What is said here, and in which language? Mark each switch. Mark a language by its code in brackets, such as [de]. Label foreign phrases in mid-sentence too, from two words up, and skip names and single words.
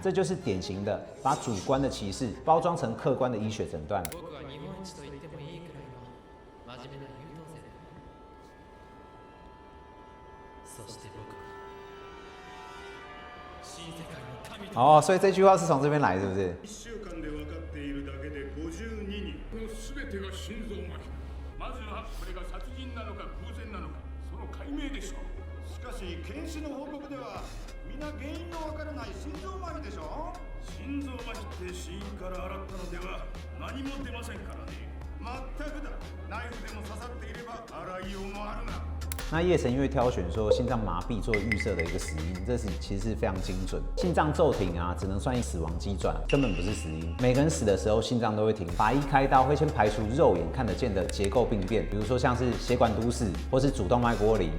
[zh] 这就是典型的把主观的歧视包装成客观的医学诊断。哦，所以这句话是从这边来，是不是？ [ja] 1 週間で分かっているだけで52人。この全てが心臓麻痺。まずはこれが殺人なのか偶然なのか、その解明でしょう。しかし検視の報告では皆原因のわからない心臓麻痺でしょ。心臓麻痺って死因から洗ったのでは何も出ませんからね。全くだ。ナイフでも刺さっていれば洗いようもあるな。 [zh] 那叶神月挑选说心脏麻痹做预设的一个死因，这其实是非常精准。心脏骤停啊，只能算死亡机转，根本不是死因。每个人死的时候，心脏都会停。法医开刀会先排除肉眼看得见的结构病变，比如说像是血管堵死或是主动脉剥离。